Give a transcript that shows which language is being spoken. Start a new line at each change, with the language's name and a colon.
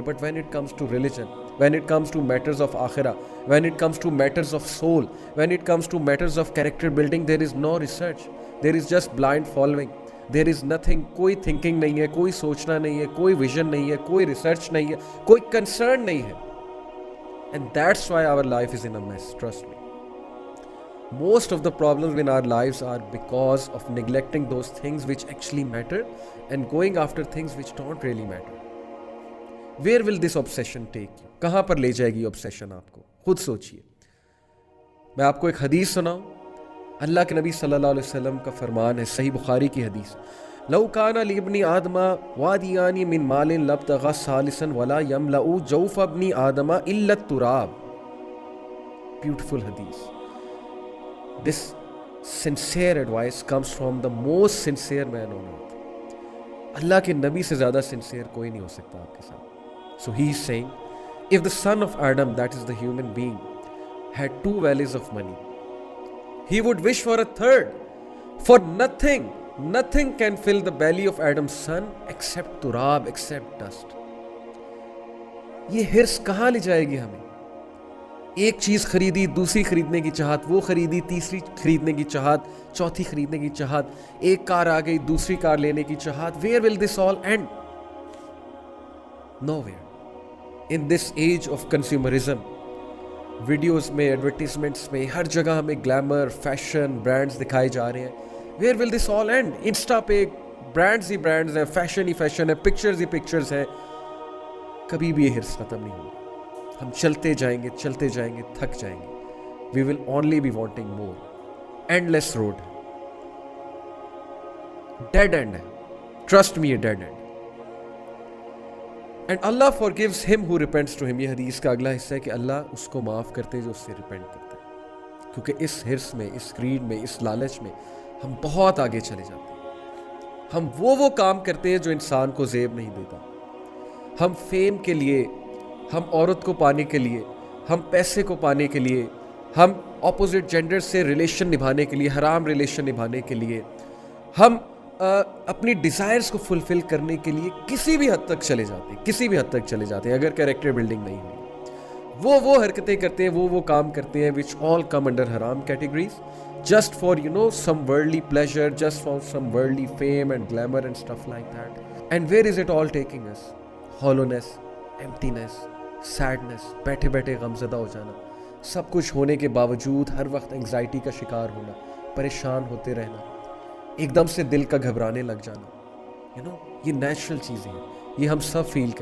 English: But when it comes to religion, when it comes to matters of آخرہ, when it comes to matters of soul, when it comes to matters of character building, there is no research, there is just blind following, there is nothing.
Urdu: کوئی thinking نہیں ہے, کوئی سوچنا نہیں ہے, کوئی vision نہیں ہے, کوئی ریسرچ نہیں ہے, کوئی کنسرن نہیں ہے.
English: And that's why our life is in a mess, trust me. Most of the problems in our lives are because of neglecting those things which actually matter and going after things which don't really matter. Where will this obsession take you?
Urdu: کہاں پر لے جائے گی obsession آپ کو؟ خود سوچئے. میں آپ کو ایک حدیث سناؤں. اللہ کے نبی صلی اللہ علیہ وسلم کا فرمان ہے, صحیح بخاری کی حدیث,
Arabic: لو کان لابن آدم وادیان من مال لابتغى ثالثا ولا يملأ جوف ابن آدم الا التراب.
English: Beautiful hadith. This sincere advice comes from the most sincere man on earth.
Urdu: اللہ کے نبی سے زیادہ sincere کوئی نہیں ہو سکتا آپ کے ساتھ.
English: So he is saying, if the son of Adam, that is the human being, had 2 valleys of money, he would wish for a third. For nothing can fill the belly of Adam's son except turab, except dust.
Urdu: یہ ہرس کہاں لے جائے گی ہمیں؟ ایک چیز خریدی, دوسری خریدنے کی چاہت, وہ خریدی, تیسری خریدنے کی چاہت, چوتھی خریدنے کی چاہت, ایک کار آ گئی, دوسری کار لینے کی چاہت.
English: Where will this all end? Nowhere. In this age of consumerism,
Urdu: videos میں, ایڈورٹیزمنٹس میں, ہر جگہ ہمیں گلیمر, فیشن, برانڈز دکھائے جا رہے ہیں.
English: Where will this all end?
Urdu: Insta پہ برانڈز ہی برانڈز ہیں, فیشن ہی فیشن ہے, پکچرز ہی پکچرز ہیں. کبھی بھی یہ ہرس ختم نہیں ہوگا. ہم چلتے جائیں گے, تھک جائیں گے.
English: We will only be wanting more. Endless road, dead end ہے. Trust me, یہ dead end. And اللہ forgives him who repents to him.
Urdu: یہ حدیث کا اگلا حصہ ہے کہ اللہ اس کو معاف کرتے جو اس سے ریپینٹ کرتا ہے. کیونکہ اس ہرس میں, اس گریڈ میں, اس لالچ میں ہم بہت آگے چلے جاتے ہیں. ہم وہ کام کرتے ہیں جو انسان کو زیب نہیں دیتا. ہم فیم کے لیے, ہم عورت کو پانے کے لیے, ہم پیسے کو پانے کے لیے, ہم اپوزٹ جینڈر سے ریلیشن نبھانے کے لیے, حرام ریلیشن نبھانے کے لیے, ہم اپنی ڈیزائرز کو فلفل کرنے کے لیے کسی بھی حد تک چلے جاتے ہیں اگر کیریکٹر بلڈنگ نہیں ہوئی. وہ حرکتیں کرتے ہیں,
English: وہ کام کرتے ہیں which all come under haram categories just for some worldly pleasure, just for some worldly fame and glamour and stuff like that. And where is it all taking us? Hollowness, emptiness, sadness,
Urdu: بیٹھے بیٹھے غمزدہ ہو جانا, سب کچھ ہونے کے باوجود ہر وقت anxiety کا شکار ہونا, پریشان ہوتے رہنا, ایک دم سے دل کا گھبرانے لگ جانا. یہ نیچرل چیزیں ہیں, یہ ہم سب فیل کریں.